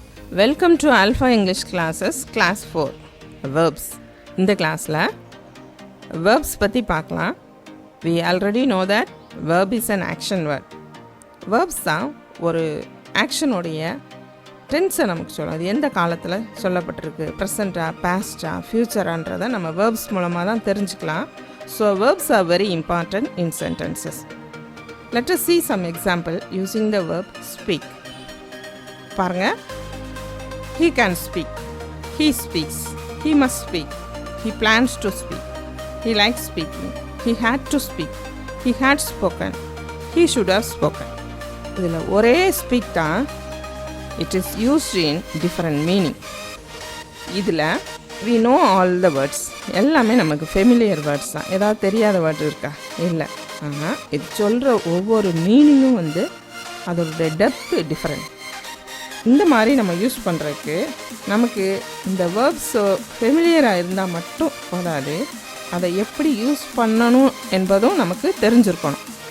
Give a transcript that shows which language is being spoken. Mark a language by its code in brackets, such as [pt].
[en] Welcome to Alpha English Classes, Class 4, Verbs. [ta] இந்த கிளாஸில் verbs பற்றி பார்க்கலாம். [en] We already know that verb is an action word. [ta] Verbs தான் ஒரு ஆக்ஷனுடைய டென்ஸை நமக்கு சொல்லும். அது எந்த காலத்தில் சொல்லப்பட்டிருக்கு, ப்ரெசண்ட்டாக, பாஸ்ட்டாக, ஃப்யூச்சரான்றதை நம்ம verbs மூலமாக தான் தெரிஞ்சுக்கலாம். [en] So verbs are very important in sentences. Let us see some example using the verb speak. பாருங்க. He can speak. He speaks. He must speak. He plans to speak. He likes speaking. He had to speak. He had spoken. He should have spoken. [ta] இதில் ஒரே speak தான். [en] It is used in different meaning. இதில் we know all the words. [ta] எல்லாமே நமக்கு familiar words தான். ஏதாவது தெரியாத word இருக்கா? இல்லை. ஆனால் இது சொல்கிற ஒவ்வொரு மீனிங்கும் வந்து அதோட டெப்த்து டிஃப்ரெண்ட். இந்த மாதிரி நம்ம யூஸ் பண்ணுறதுக்கு நமக்கு இந்த வேர்ப்ஸ் ஃபெமிலியராக இருந்தால் மட்டும் போதாது, அதை எப்படி யூஸ் பண்ணணும் என்பதும் நமக்கு தெரிஞ்சிருக்கணும்.